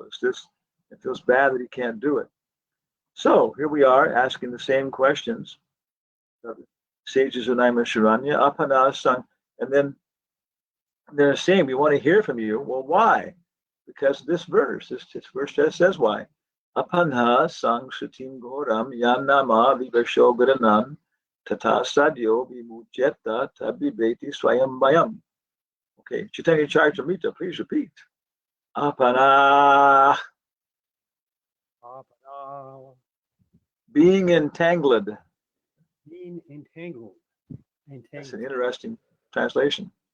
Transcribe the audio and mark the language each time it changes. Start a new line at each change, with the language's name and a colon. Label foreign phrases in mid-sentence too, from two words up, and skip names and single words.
English: It feels bad that he can't do it. So here we are asking the same questions. Sages of Naimisharanya, Apanasang, and then they're saying, we want to hear from you. Well, why? Because this verse just says why.
Sanskrit: Apanha sang sutim goram yanama vivashogaranam tata sadyo vimujeta tabibeti swayambayam.
English: Okay, Chaitanya Charitamrita, please repeat. Apana, being entangled. Being entangled. That's an interesting translation.